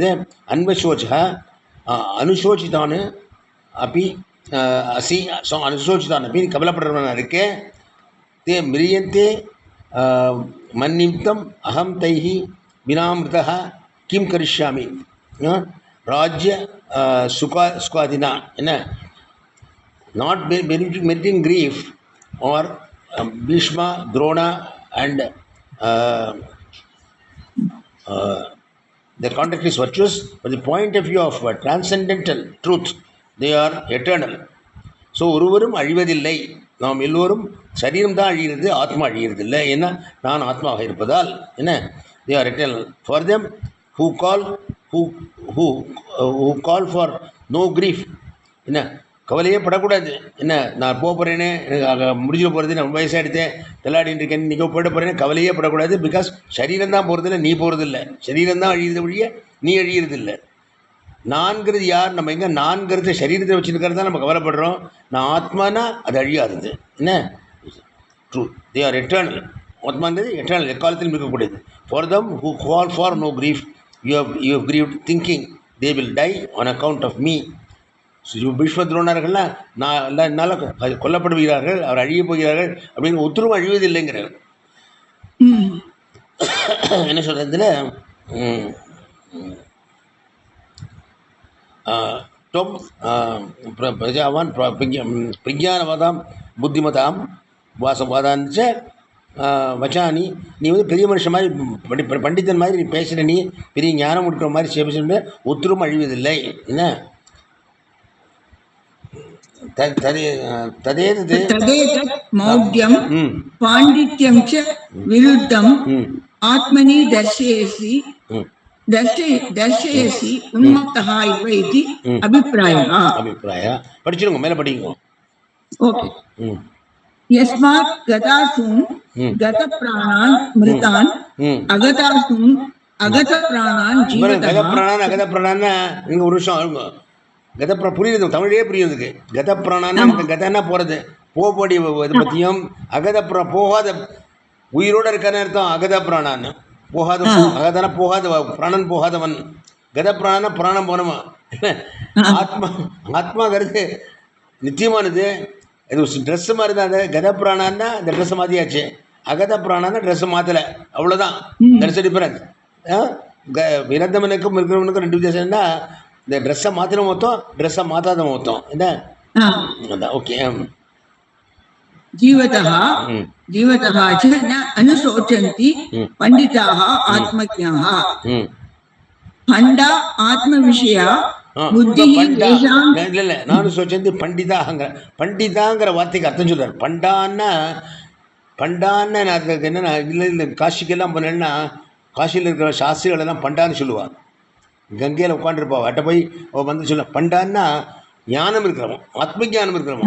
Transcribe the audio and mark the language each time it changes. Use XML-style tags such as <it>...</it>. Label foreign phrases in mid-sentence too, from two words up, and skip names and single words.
<ta>அன்பசோச்சா அனுசோச்சித்தானு அப்படி அசி அனுசோச்சித்தான் அப்படி கவலைப்படுறவனா இருக்கே.</ta> <sa>ते म्रियन्ते मन्निमित्तम् अहं तैः विनामृताः किं करिष्यामि राज्य सुखादिना.</sa> <en>என்ன? not meriting grief are Bhishma Drona and their context is virtuous, but the point of view of transcendental truth, they are eternal.</en> <ta>ஸோ ஒருவரும் அழிவதில்லை, நாம் எல்லோரும் சரீரம் தான் அழிகிறது, ஆத்மா அழிகிறதில்லை. ஏன்னா நான் ஆத்மாவாக இருப்பதால். என்ன?</ta> <en>they are eternal. For them who call for no grief.</en> <ta>என்ன? கவலையே படக்கூடாது. என்ன? நான் போகிறேனே, முடிஞ்சிட போகிறது, நான் வயசாகிடுத்தேன், விளையாடின்னு இருக்கேன், நீங்கள் போயிட போகிறேன்னு கவலையே படக்கூடாது. பிகாஸ் சரீரம் தான் போகிறதில்ல, நீ போகிறதில்லை. சரீரம் தான் அழியிறது ஒழிய நீ அழியிறதில்லை. நான்கிறது யார்? நம்ம எங்கே நான்கிறது சரீரத்தை வச்சுருக்கிறது தான் நம்ம கவலைப்படுறோம். நான் ஆத்மானா அது அழியாதது. என்ன? ட்ரூ.</ta> <en>they are eternal.</en> <ta>ஆத்மாங்கிறது எட்டர்னல், எக்காலத்திலும் இருக்கக்கூடியது.</ta> <en>for them who call for no grief you have grieved thinking they will die on account of me.</en> <ta>பீஷ்மத்ரோணர்கள்லாம் நான் என்னால் கொல்லப்படுகிறார்கள், அவர் அழியப் போகிறார்கள் அப்படின்னு ஒத்துரும் அழிவதில்லைங்கிறார். என்ன சொல்கிறதுல</ta> <sa>त्वं प्रजावान् प्रज्ञानवादां बुद्धिमतां</sa> <ta>வாதம் வச்சானி நீ வந்து பெரிய மனுஷன் மாதிரி பண்டிதன் மாதிரி நீ பேசுகிற, நீ பெரிய ஞானம் கொடுக்குற மாதிரி பேசுகிற, ஒத்துரும் அழிவதில்லை. என்ன</ta> <sa>तदेतत् मौढ्यं पाण्डित्यं च विरुद्धम् आत्मनि दर्शयसि उन्मत्तः इव इति अभिप्रायः.</sa> <ta>படிச்சிருங்க, மேலே படிங்க.</ta> <sa>ओके. यस्मात् गतासून् गतप्राणान् मृतान् अगतासून् अगतप्राणान् जीवतः.</sa> <ta>அகதப்பிராணான்னா இங்கே ஒரு விஷயம் புரியுது, தமிழே புரியுதுக்கு. கதப்பிராணான்னா கதன்னா போகிறது, போகக்கூடிய இது பற்றியும். போகாத உயிரோடு இருக்கான்னு அர்த்தம் அகதப்பிராணான்னு. போகாத அகதான போகாத பிராணன் போகாதவன். கதப்பிராணன்னா பிராணம் போனவன். ஆத்மாங்கிறது நித்தியமானது. இது ட்ரெஸ்ஸு மாதிரி தான். அது கதப்பிராணான்னா இந்த ட்ரெஸ்ஸை மாற்றியாச்சு, அகதப்பிராணான்னா ட்ரெஸ்ஸை மாற்றலை, அவ்வளோதான்.</ta> <en>that's difference.</en> <ta>இறந்தவனுக்கும் இருக்கிறவனுக்கும் ரெண்டு வித்தியாசம்னா இந்த ட்ரெஸ்ஸை மாற்றின மொத்தம், ட்ரெஸ்ஸை மாற்றாத மொத்தம். என்ன அதான். ஓகே.</ta> <sa>जीवतः च न अनुशोचन्ति पंडिताः आत्मज्ञाः. पण्डा आत्मविषया बुद्धिः तेषां</sa> <ta>இல்ல நானும் சோச்சந்தி பண்டிதாங்கிற வார்த்தைக்கு அர்த்தம் சொல்றாரு. பண்டான்னு என்னன்னா, இல்லை காசிக்கெல்லாம் போனேன்னா காசியில் இருக்கிற சாஸ்திரிகள் எல்லாம் பண்டான்னு சொல்லுவாள். கங்கையில் உட்காந்துருப்பா, அட்ட போய் வந்து சொல்ல பண்டான்னா ஞானம் இருக்கிறவன், ஆத்ம ஜானம் இருக்கிறவன்.</ta>